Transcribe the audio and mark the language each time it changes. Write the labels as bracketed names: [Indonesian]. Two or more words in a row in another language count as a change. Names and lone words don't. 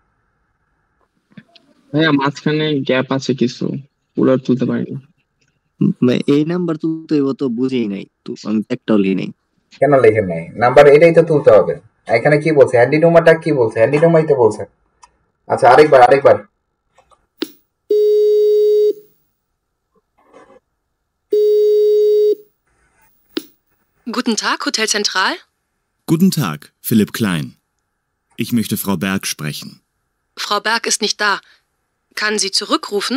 [Bangla] ভাইয়া মাঝখানে গ্যাপ আছে কিছু, পুরো তুলতে পারিনি। এই নাম্বার তুলতে তো বুঝেই নাই, তো আমি একটাও লিখি নাই। কেন লেখেন নাই? নাম্বার এটাই তো তুলতে হবে। এখানে কি বলছে, হ্যান্ডি নাম্বারটা কি বলছে? হ্যান্ডি নাম্বারই তো বলছে। আচ্ছা, আরেকবার। [German] Guten Tag, Hotel Zentral. Guten Tag, Philipp Klein. Ich möchte Frau Berg sprechen. Frau Berg ist nicht da. Kann sie zurückrufen?